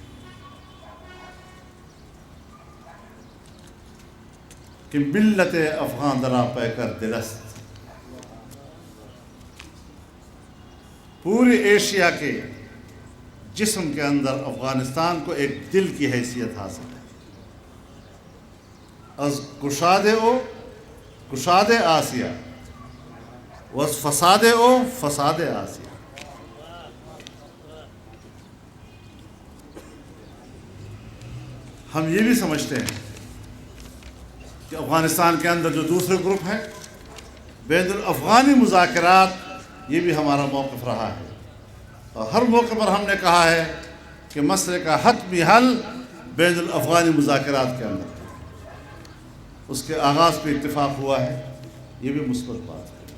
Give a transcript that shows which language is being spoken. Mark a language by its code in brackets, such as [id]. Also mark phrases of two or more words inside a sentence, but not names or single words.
[fa] کہ ملت افغان درا پے کر دلست، [ur] پوری ایشیا کے جسم کے اندر افغانستان کو ایک دل کی حیثیت حاصل ہے۔ [fa] از کشاد آسیا وز فساد آسیا۔ [ur] ہم یہ بھی سمجھتے ہیں کہ افغانستان کے اندر جو دوسرے گروپ ہیں، بین الافغانی مذاکرات، یہ بھی ہمارا موقف رہا ہے، اور ہر موقع پر ہم نے کہا ہے کہ مسئلے کا حتمی حل بین الافغانی مذاکرات کے اندر اس کے آغاز پہ اتفاق ہوا ہے، یہ بھی مثبت بات ہے۔